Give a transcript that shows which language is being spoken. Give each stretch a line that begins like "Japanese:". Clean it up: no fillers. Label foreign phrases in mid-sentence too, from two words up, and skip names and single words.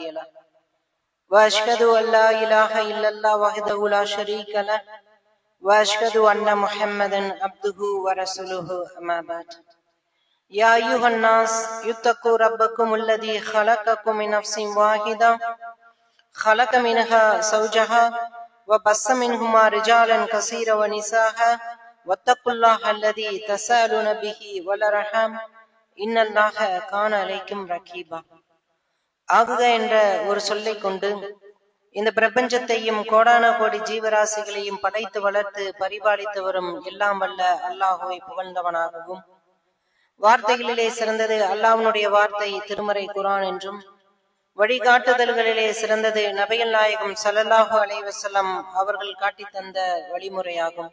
Arabic: له وأشهد أن لا إله إلا الله وحده لا شريك له وأشهد أن محمدا عبده ورسوله أما بعد يا أيها الناس اتقوا ربكم الذي خلقكم من نفس واحدة خلق منها زوجها وبث منهما رجالا كثيرا ونساء واتقوا الله الذي تساءلون به والأرحام إن الله كان عليكم رقيبا.
Tamil: ஆகுக என்ற ஒரு சொல்லை கொண்டு இந்த பிரபஞ்சத்தையும் கோடான கோடி ஜீவராசிகளையும் படைத்து வளர்த்து பரிபாலித்து வரும் எல்லாம் வல்ல அல்லாஹுவை புகழ்ந்தவனாகவும், வார்த்தைகளிலே சிறந்தது அல்லாஹ்வுடைய வார்த்தை திருமறை குர்ஆன் என்றும், வழிகாட்டுதல்களிலே சிறந்தது நபிகள் நாயகம்
Arabic: صلى الله عليه وسلم
Tamil: அவர்கள் காட்டி தந்த வழிமுறையாகும்.